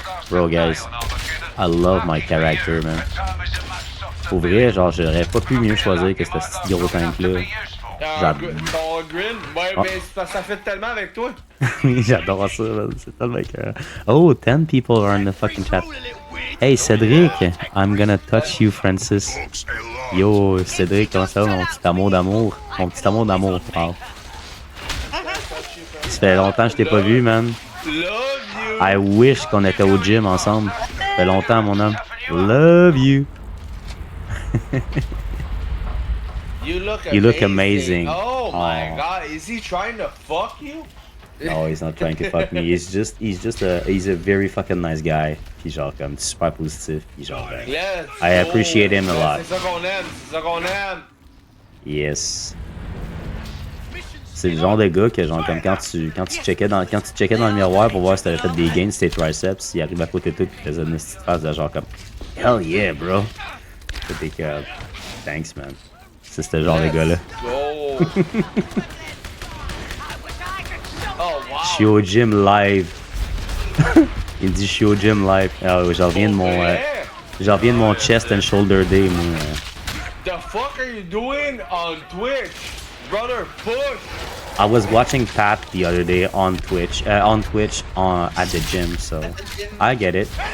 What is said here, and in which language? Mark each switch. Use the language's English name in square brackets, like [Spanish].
[English] Bro, guys, I love my character, man. [French] Pour vrai, genre, j'aurais pas pu mieux choisir que ce petit gros tank-là. Ton grin? Ouais, Oh. mais c'est parce que ça fait tellement avec toi. Oui, j'adore ça, man. C'est tellement écœurant. [English] Oh, 10 people are in the fucking chat. Hey, Cédric, I'm gonna touch you, Francis. [French] Yo, Cédric, comment ça va, mon petit amour d'amour? Mon petit amour d'amour, wow. Ça fait longtemps que je t'ai pas vu, man. [English] Love you! I wish [French] qu'on était au gym ensemble. Ça fait longtemps, mon homme. [English] Love you. You look amazing. Oh my Oh. god, is he trying to fuck you? No, he's not trying to fuck me. He's a very fucking nice guy. [French] Puis genre comme super positif. Puis genre [English] Let's I appreciate him a go. lot. [French] C'est ça qu'on aime. [English] Yes. [French] C'est le genre de gars que genre comme quand tu checkais dans le miroir pour voir si t'avais fait des gains sur tes triceps, il arrive à côté de toi et il faisait une petite face de genre comme [English] hell yeah bro. [French] C'était que [English] thanks man. [French] C'est ce genre de gars-là. [English] Go. Oh wow. [French] Je suis au gym live. Il dit je suis au gym live. Ah, j'en reviens de mon [English] chest and shoulder day, [French] moi. [English] The fuck are you doing on Twitch? Brother, push! I was watching Pat the other day on Twitch at the gym, so I get it.